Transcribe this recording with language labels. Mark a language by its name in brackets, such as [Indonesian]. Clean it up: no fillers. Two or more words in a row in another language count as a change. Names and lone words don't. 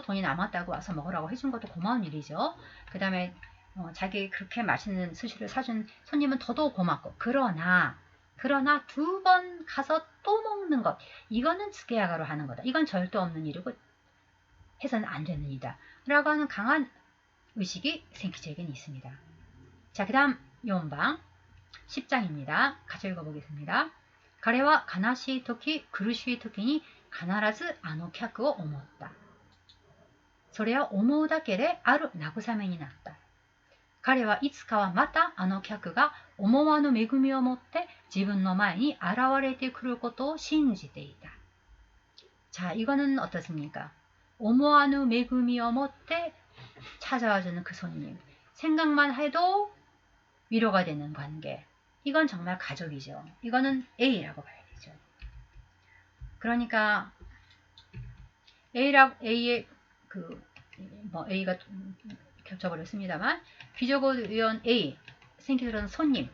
[Korean] 돈이 남았다고 와서 먹으라고 해준 것도 고마운 일이죠. 그 다음에 자기 그렇게 맛있는 스시를 사준 손님은 더더욱 고맙고 그러나 2번 가서 또 먹는 것 이거는 스케야가로 하는 거다. 이건 절대 없는 일이고 해서는 안 되는 일이다. 라고 하는 강한 의식이 생키치에게는 있습니다. 자, 그 다음 4방 10장입니다. 같이 읽어보겠습니다. [Japanese] 彼は悲しい時苦しい時に必ずあの客を思った。それを思うだけである慰めになった。彼はいつかはまたあの客が思わぬ恵みを持って自分の前に現れてくることを信じていた。 [Korean] 자, 이거는 어떻습니까? [Japanese] 思わぬ恵みを持って [Korean] 찾아와주는 그 손님. 생각만 해도 위로가 되는 관계. 이건 정말 가족이죠. 이거는 A라고 봐야 되죠. 그러니까 A의 A가 겹쳐버렸습니다만 귀족을 위한 A, 생키치로는 손님.